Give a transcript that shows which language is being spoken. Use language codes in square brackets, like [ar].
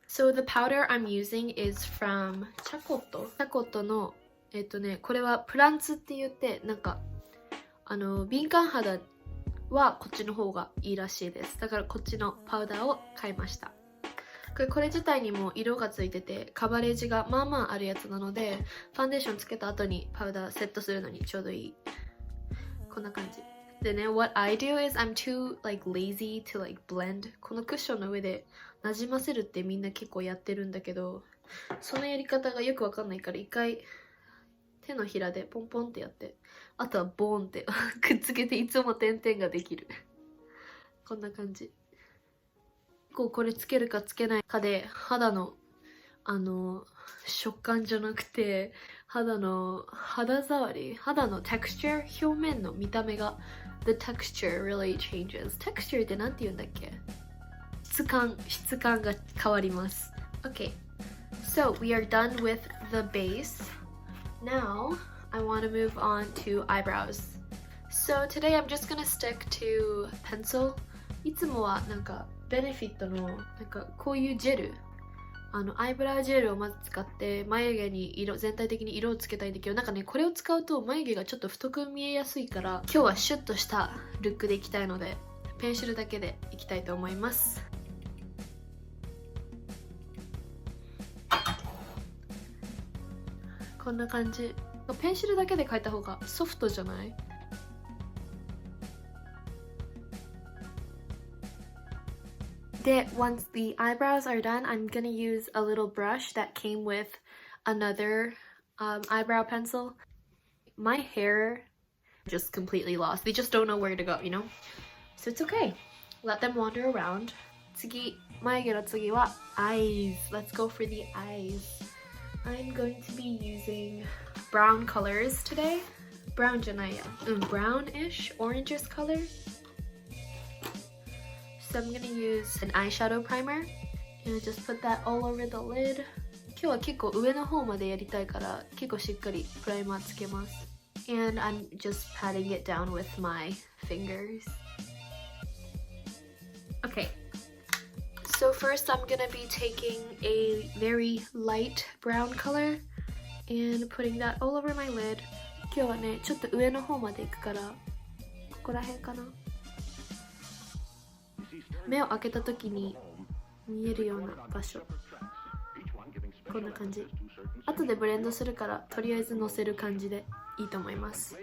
[en] So the powder I'm using is from [ja] チャコットのこれはプランツって言って、なんか敏感肌はこっちの方がいいらしいです。だからこっちのパウダーを買いました。これ自体にも色がついててカバレージがまあまああるやつなので、ファンデーションつけた後にパウダーセットするのにちょうどいい。こんな感じでね、 [en] What I do is I'm too like lazy to like blend。 [ja] このクッションの上でなじませるってみんな結構やってるんだけど、そのやり方がよくわかんないから一回手のひらでポンポンってやって、あとはボーンってくっつけていつも点々ができるこんな感じ。これつけるかつけないかで肌の食感じゃなくて肌触り、肌の texture、 表面の見た目が [en] the texture really changes。 [ja] texture ってなんて言うんだっけ？質感が変わります。 [en] OK, so we are done with the base. Now I want to move on to eyebrows. So today I'm just gonna stick to pencil. [ja] いつもはなんかベネフィットのなんかこういうジェル、アイブラウジェルをまず使って眉毛に全体的に色をつけたいんだけど、なんかねこれを使うと眉毛がちょっと太く見えやすいから、今日はシュッとしたルックでいきたいのでペンシルだけでいきたいと思います。こんな感じ。ペンシルだけで描いた方がソフトじゃない？ [en] で、once the eyebrows are done, I'm gonna use a little brush that came with another eyebrow pencil. My hair just completely lost. They just don't know where to go, you know? So it's okay. Let them wander around. [ja] 次、眉毛の次は eyes. [en] Let's go for the eyes. I'm going to be using brown colors today. [ja] Brown じゃないや。 [en] brownish, oranges color.So I'm gonna use an eyeshadow primer and just put that all over the lid. [ja] 今日は結構上の方までやりたいから結構しっかりプライマーつけます。 [en] And I'm just patting it down with my fingers. Okay. So first I'm gonna be taking a very light brown color and putting that all over my lid. [ja] 今日はね、ちょっと上の方まで行くから、ここら辺かな。目を開けた時に見えるような場所、こんな感じ。後でブレンドするからとりあえずのせる感じでいいと思います。